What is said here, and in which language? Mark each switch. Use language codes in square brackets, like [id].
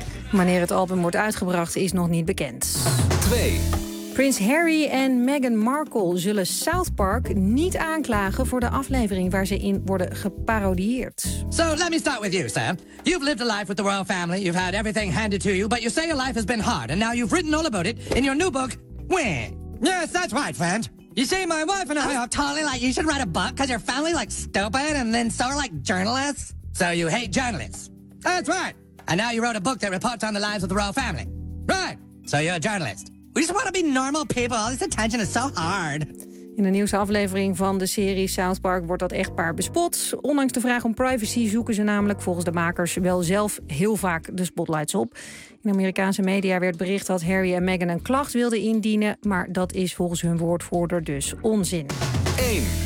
[nl] Wanneer het album wordt uitgebracht is nog niet bekend. 2. Prins Harry en Meghan Markle zullen South Park niet aanklagen voor de aflevering waar ze in worden geparodieerd. [en] So let me start with you, Sam. You've lived a life with the royal family. You've had everything handed to you, but you say your life has been hard and now you've written all about it in your new book. When? Yes, that's right, friend. You say my wife and I are totally like you should write a book because your family like stupid and then so like journalists. So you hate journalists. That's right. And now you wrote a book that reports on the lives of the royal family. Right, so you're a journalist. We just want to be normal people. All this attention is so hard. [nl] In de nieuwste aflevering van de serie South Park wordt dat echtpaar bespot. Ondanks de vraag om privacy zoeken ze namelijk volgens de makers wel zelf heel vaak de spotlights op. In Amerikaanse media werd bericht dat Harry en Meghan een klacht wilden indienen, maar dat is volgens hun woordvoerder dus onzin. 1.